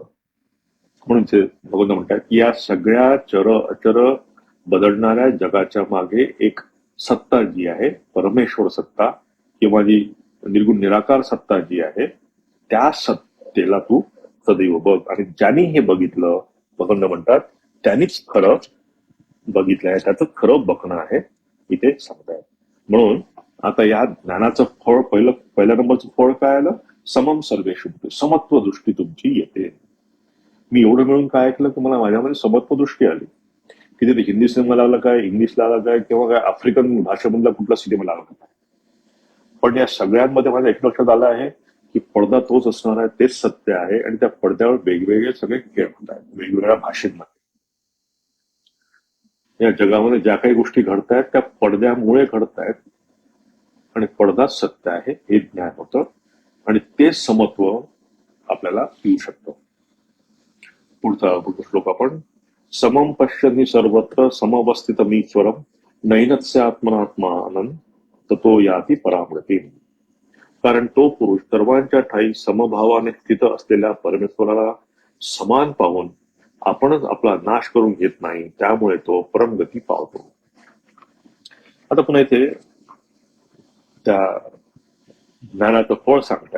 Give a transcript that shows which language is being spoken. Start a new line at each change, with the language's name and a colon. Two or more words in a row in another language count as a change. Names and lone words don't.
Marathi: म्हणून इथे भगवंत म्हणतात की या सगळ्या चर अचर बदलणाऱ्या जगाच्या मागे एक सत्ता जी आहे, परमेश्वर सत्ता, किंवा जी निर्गुण निराकार सत्ता जी आहे, त्या सत्तेला तू सदैव बघ. आणि ज्यांनी हे बघितलं, भगवंत म्हणतात त्यांनीच खरं बघितलंय, त्याचं खरं बघणं आहे, इथे सांगतायत. म्हणून आता या ज्ञानाचं फळ, पहिल्या नंबरचं फळ काय आलं,
Sanskrit: समम सर्वेषु,
Marathi: समत्व दृष्टी तुमची येते. मी एवढं मिळून काय ऐकलं की मला माझ्यामध्ये समत्व दृष्टी आली. किती ते हिंदी सिनेमा लागला काय, इंग्लिश लागला काय, किंवा काय आफ्रिकन भाषेमधला कुठला सिनेमा लागला काय, पण या सगळ्यांमध्ये माझ्या एक लक्षात आलं आहे की पडदा तोच असणार आहे, तेच सत्य आहे, आणि त्या पडद्यावर वेगवेगळे सगळे खेळ होत आहेत वेगवेगळ्या भाषेमध्ये. या जगामध्ये ज्या काही गोष्टी घडतायत त्या पडद्यामुळे घडतायत, आणि पडदा सत्य आहे हे ज्ञान होतं, आणि ते समत्व आपल्याला येऊ शकतं. पुढचा श्लोक आपण,
Sanskrit: समम पश्यन्ति सर्वत्र समवस्थितमीश्वरम नैनस्य आत्मनात्मानं ततो याति परामृती.
Marathi: कारण तो पुरुष सर्वांच्या ठाई समभावाने स्थित असलेल्या परमेश्वराला समान पाहून आपणच आपला नाश करून घेत नाही, त्यामुळे तो परमगती पावतो. आता पुन्हा इथे त्या ज्ञानाचं फळ सांगतायत.